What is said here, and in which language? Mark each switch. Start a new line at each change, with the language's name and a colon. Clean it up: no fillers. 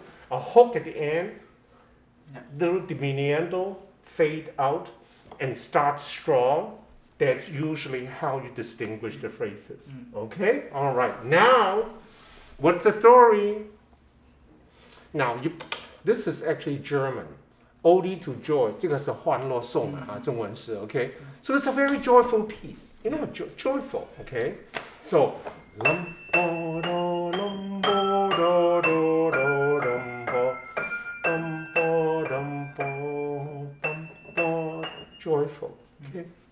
English: A hook at the end, little diminuendo, fade out, and start strong. That's usually how you distinguish the phrases. Okay? All right. Now, what's the story? Now, this is actually German. Ode to Joy.
Chinese: 这个是欢乐颂啊，中文是 okay?
English: So it's a very joyful piece. You know, joyful. Okay? So, lum, bo, do, lum, bo, do, do, do, dum, bo, dum, bo, dum, bo, dum, bo. Joyful. Okay?